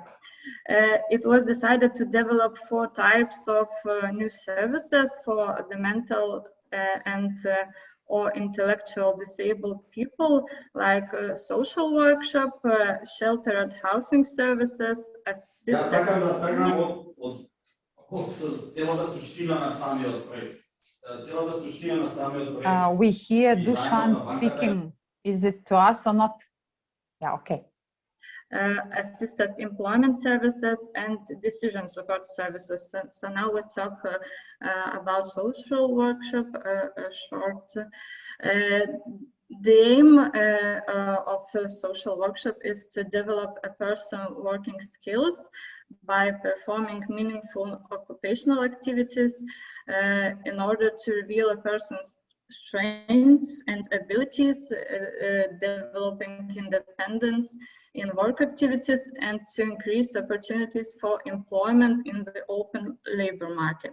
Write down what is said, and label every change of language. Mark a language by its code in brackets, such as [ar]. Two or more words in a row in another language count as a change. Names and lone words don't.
[en] It was decided to develop 4 types of new services for the mental and or intellectual disabled people, like social workshop, sheltered housing services, [mk] Јас сакам да тргнам од целата суштина на самиот проект. Целата суштина на самиот проект. [en] We hear Dushan speaking. Is it to us or not? Yeah, okay. Assisted employment services and decision support services. So now we talk about social workshop, short. The aim of the social workshop is to develop a person's working skills by performing meaningful occupational activities in order to reveal a person's strengths and abilities, developing independence in work activities, and to increase opportunities for employment in the open labor market.